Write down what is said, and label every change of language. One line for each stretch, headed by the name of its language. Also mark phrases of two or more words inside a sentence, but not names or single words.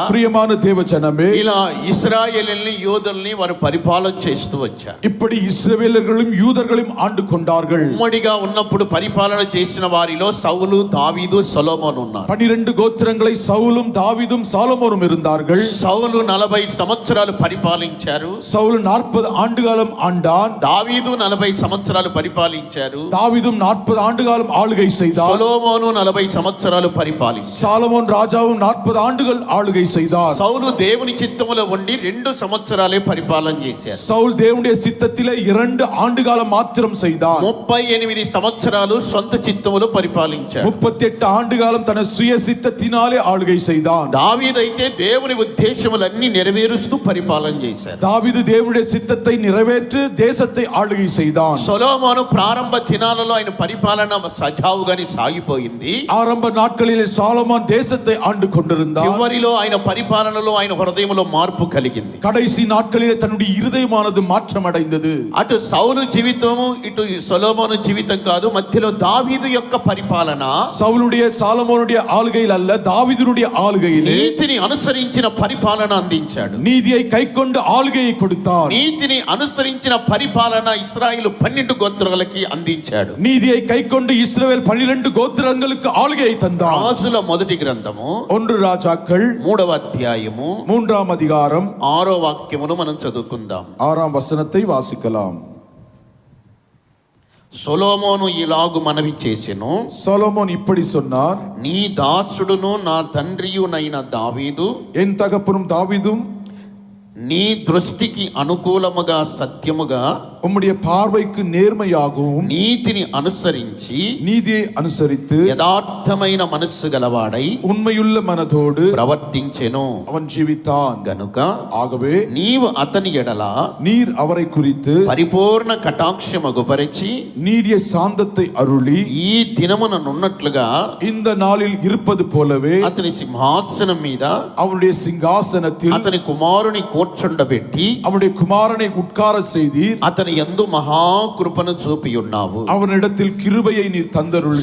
Tamil: பிரியமான தேவ ஜனமே,
Telugu: ఇలా ఇశ్రాయేలుని యూదుల్ని వారు పరిపాలన చేస్తూ వచ్చారు.
Tamil: இப்படி இஸ்ரவேலர்களும் யூதர்களையும் ஆண்டு கொண்டார்கள்.
Telugu: ఉమ్మడిగా ఉన్నప్పుడు పరిపాలన చేసిన వారిలో సౌలు, దావీదు, సొలొమోను ఉన్నారు.
Tamil: 12 கோத்திரங்களை சவுலும் தாவீதும் சாலமோனும் இருந்தார்கள்.
Telugu: సౌలు 40 సంవత్సరాలు పరిపాలించారు.
Tamil: சவுல் 40 ஆண்டு காலம் ஆண்டான்.
Telugu: దావీదు 40 సంవత్సరాలు పరిపాలించారు.
Tamil: தாவீதும் 40 ஆண்டு காலம் ஆளுகை செய்தார்.
Telugu: సొలొమోను 40 సంవత్సరాలు పరిపాలించారు.
Tamil: சாலமோன் ராஜாவும் 40 ஆண்டுகள் ஆளுகை செய்தார்.
Telugu: సౌలు దేవుని చిత్తములో ఉండి 2 సంవత్సరాలే పరిపాలన చేశారు.
Tamil: சவுல் தேவனுடைய சித்தத்திலே 2 ஆண்டு காலம் மாத்திரம் செய்தார்.
Telugu: 38 సంవత్సరాలు సొంత చిత్తములో పరిపాలించారు.
Tamil: 38 ஆண்டு காலம் தன சுய சித்தத்தினாலே ஆளுகை செய்தான்.
Telugu: దావీదైతే దేవుని ఉద్దేశములన్నీ నెరవేరుస్తూ పరిపాలన చేశారు.
Tamil: தாவீது தேவனுடைய சித்தத்தை நிறைவேற்றி தேசத்தை ஆளுகை செய்தான்.
Telugu: సొలొమోను ప్రారంభ దినాలలో ఆయన పరిపాలన సజావుగానే సాగిపోయింది.
Tamil: ஆரம்ப நாட்களிலே சாலமோன் தேசத்தை ஆண்டு கொண்டிருந்தார்.
Telugu: చివరిలో ఆయన పరిపాలనలో ఆయన హృదయంలో మార్పు కలిగింది.
Tamil: கடைசி நாட்களிலே தன்னுடைய இருதயமானது மாற்றம் அடைந்தது.
Telugu: అటు సౌలు జీవితము, ఇటు సొలొమోను జీవితం కాదు, మధ్యలో దావీదు యొక్క పరిపాలన,
Tamil: சவுலுடைய சாலமோனுடைய ஆளுகையில் அல்ல, தாவீதுடைய ஆளுகையிலே
Telugu: నీతిని అనుసరించిన పరిపాలన అందించాడు.
Tamil: நீதியை கைக்கொண்டு ஆளுகையை கொடுத்தார்.
Telugu: నీతిని అనుసరించిన పరిపాలన ఇశ్రాయేలు 12 గోత్రాలకి అందించాడు.
Tamil: நீதியை கைக்கொண்டு இஸ்ரவேல் 12 கோத்திரங்களுக்கு ஆளுகையை தந்தார்.
Telugu: రాజుల మొదటి గ్రంథము
Tamil: 1 ராஜாக்கள்
Telugu: 3వ అధ్యాయము
Tamil: 3ஆம் அதிகாரம்
Telugu: 6వ వాక్యమును మనం చదువుకుందాం.
Tamil: 6ஆம் వచనத்தை வாசிக்கலாம்.
Telugu: సొలొమోను ఇలాగు మనవి చేసెను,
Tamil: சாலமோன் இப்படி சொன்னார்,
Telugu: నీ దాసుడును నా తండ్రియునైన దావీదు
Tamil: என் தகப்பனும் தாவீதும்
Telugu: నీ దృష్టికి అనుకూలముగా సత్యముగా
Tamil: உம்முடைய பார்வைக்கு நேர்மையாகவும்
Telugu: నీతిని అనుసరించి
Tamil: நீதியை அனுசரித்து
Telugu: యథార్థమైన మనస్సు గలవాడై
Tamil: உண்மையுள்ள மனதோடு
Telugu: ప్రవర్తించెను.
Tamil: அவன் ஜீவித்தான்.
Telugu: గనుక
Tamil: ஆகவே
Telugu: నీవు అతని ఎడల
Tamil: நீர் அவரை குறித்து
Telugu: పరిపూర్ణ కటాక్షమగుపరిచి
Tamil: நீடிய சாந்தத்தை அருளி
Telugu: ఈ దినముననున్నట్లుగా
Tamil: இந்த நாளில் இருப்பது போலவே
Telugu: అతని సింహాసనం మీద
Tamil: அவனுடைய சிங்காசனத்தில்
Telugu: అతని కుమారుని కూర్చుండబెట్టి
Tamil: அவனுடைய குமாரனை உட்கார செய்தீர்.
Telugu: అతని యందు మహాకృపను చూపి ఉన్నావు.
Tamil: அவனிடத்தில் கிருபையை நீர் தந்தருளி.